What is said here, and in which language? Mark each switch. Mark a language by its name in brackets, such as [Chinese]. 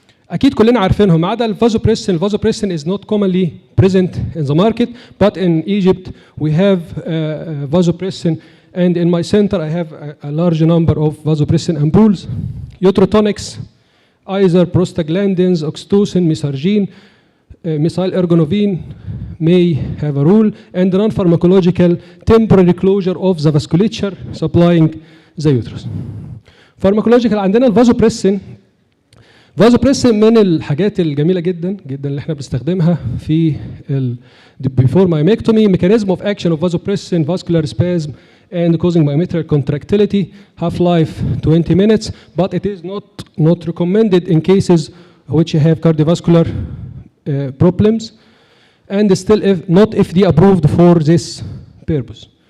[Arabic] اكيد كلنا عارفينهم ما عدا الفازوبريسين. [English] الفازوبريسين is not commonly present in the market, but in Egypt we have vasopressin, and in my center I have a large number of vasopressin ampoules. Neurotonics, either prostaglandins, oxytocin, misargine, methyl ergonovine may have a role, and non-pharmacological temporary closure of the vasculature supplying the uterus. [Arabic] Pharmacological عندنا الفازوبريسين. فازوبريسين من الحاجات الجميله جدا جدا اللي احنا بنستخدمها في [English] before myomectomy. Mechanism of action of vasopressin, vascular spasm and causing myometrial contractility, half-life 20 minutes, but it is not recommended in cases which have cardiovascular problems, and still not FDA approved for this purpose.